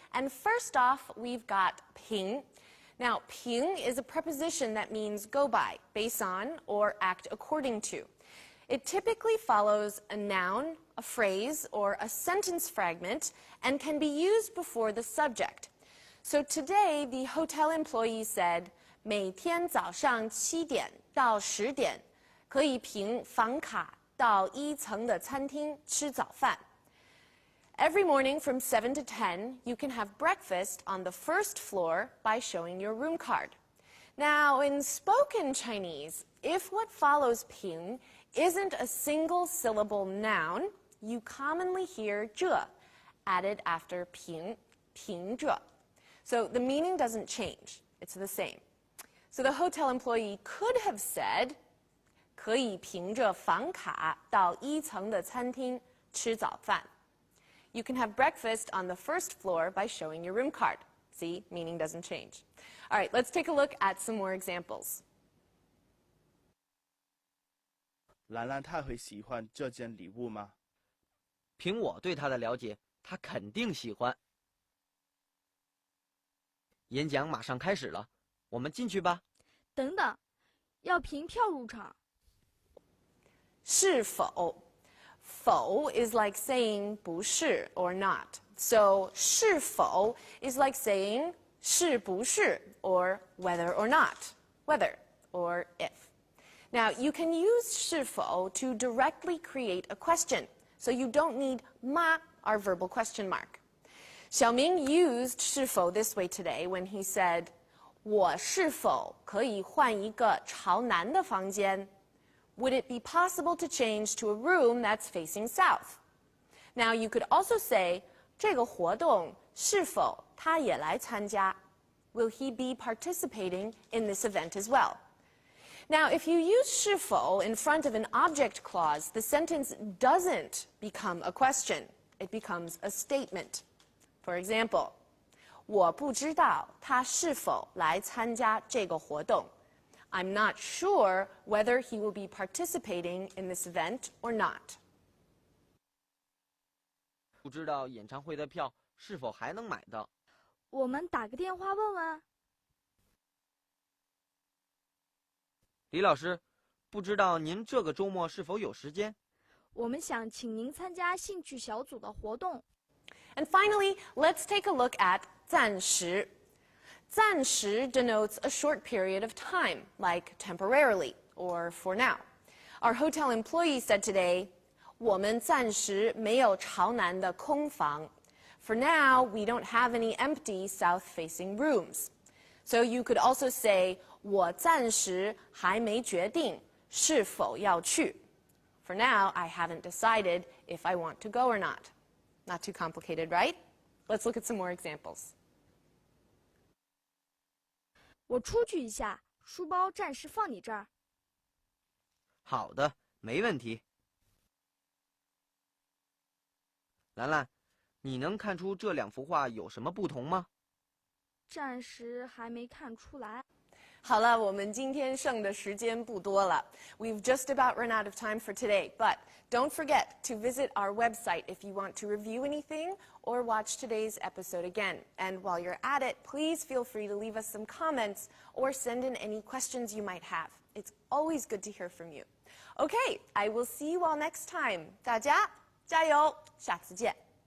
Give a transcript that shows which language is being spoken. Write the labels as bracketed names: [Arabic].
[English] And first off, we've got ping. Now, ping is a preposition that means go by, base on, or act according to. It typically follows a noun, a phrase, or a sentence fragment, and can be used before the subject. So today, the hotel employee said, [Chinese] 每天早上7点到10点，可以凭房卡到1层的餐厅吃早饭. [English] Every morning from 7 to 10, you can have breakfast on the first floor by showing your room card. Now, in spoken Chinese, if what follows ping isn't a single syllable noun, you commonly hear 这 added after 平, 平这. So the meaning doesn't change. It's the same. So the hotel employee could have said, [Chinese] 可以凭着房卡到1层的餐厅吃早饭. [English] You can have breakfast on the first floor by showing your room card. See, meaning doesn't change. All right, let's take a look at some more examples. [Chinese] 兰兰她会喜欢这件礼物吗？凭我对他的了解，他肯定喜欢。演讲马上开始了，我们进去吧。等等，要凭票入场。 [English] 是否 否 is like saying 不是 or not. So 是否 is like saying 是不是 or whether or not, whether or if. Now, you can use 是否 to directly create a question, so you don't need 吗, our verbal question mark. Xiaoming used 是否 this way today when he said, [Chinese] 我是否可以换一个朝南的房间? [English] Would it be possible to change to a room that's facing south? Now, you could also say, [Chinese] 这个活动是否他也来参加? [English] Will he be participating in this event as well? Now, if you use 是否 in front of an object clause, the sentence doesn't become a question. It becomes a statement. For example, [Chinese] 我不知道他是否来参加这个活动. [English] I'm not sure whether he will be participating in this event or not. [Chinese] 不知道演唱会的票是否还能买到？我们打个电话问问。李老师，不知道您这个周末是否有时间？我们想请您参加兴趣小组的活动。 [English] And finally, let's take a look at 暂时. 暂时 denotes a short period of time, like temporarily or for now. Our hotel employee said today, [Chinese] 我们暂时没有朝南的空房. [English] For now, we don't have any empty south-facing rooms. So you could also say, [Chinese] 我暂时还没决定是否要去. [English] For now, I haven't decided if I want to go or not. Not too complicated, right? Let's look at some more examples. [Chinese] 我出去一下，书包暂时放你这儿。好的，没问题。兰兰，你能看出这2幅画有什么不同吗？暂时还没看出来。好了，我们今天剩的时间不多了。 [English] We've just about run out of time for today, but don't forget to visit our website if you want to review anything or watch today's episode again. And while you're at it, please feel free to leave us some comments or send in any questions you might have. It's always good to hear from you. Okay, I will see you all next time. [Chinese] 大家加油，下次见。